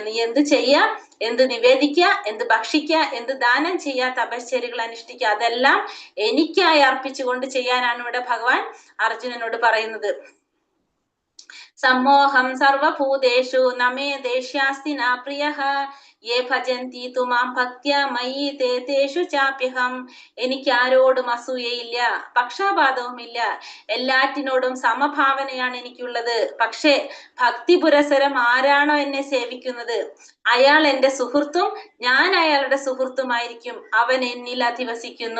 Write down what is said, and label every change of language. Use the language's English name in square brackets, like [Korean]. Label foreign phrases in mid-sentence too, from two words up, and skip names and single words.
[Malayalam] നീ എന്ത് ചെയ്യാ, എന്ത് നിവേദിക്കുക, എന്ത് ഭക്ഷിക്കുക, എന്ത് ദാനം ചെയ്യുക, തപശ്ചര്യകൾ അനുഷ്ഠിക്കുക, അതെല്ലാം എനിക്കായി അർപ്പിച്ചുകൊണ്ട് ചെയ്യാനാണ് ഇവിടെ ഭഗവാൻ അർജുനനോട് പറയുന്നത്. [Sanskrit] സമ്മോഹം സർവഭൂതേഷു നമേ ദേഷ്യാസ്തി ന പ്രിയഃ യേ ഭജന്തി തു മാം ഭക്ത്യാ മയി തേ തേഷു ചാപ്യഹം. [Malayalam] എനിക്ക് ആരോടും അസൂയയില്ല, പക്ഷാപാതവുമില്ല, എല്ലാറ്റിനോടും സമഭാവനയാണ് എനിക്കുള്ളത്. പക്ഷേ ഭക്തി പുരസരം ആരാണോ എന്നെ സേവിക്കുന്നത് അയാൾ എന്റെ സുഹൃത്തും ഞാൻ അയാളുടെ സുഹൃത്തുമായിരിക്കും. അവൻ എന്നിൽ അധിവസിക്കുന്നു.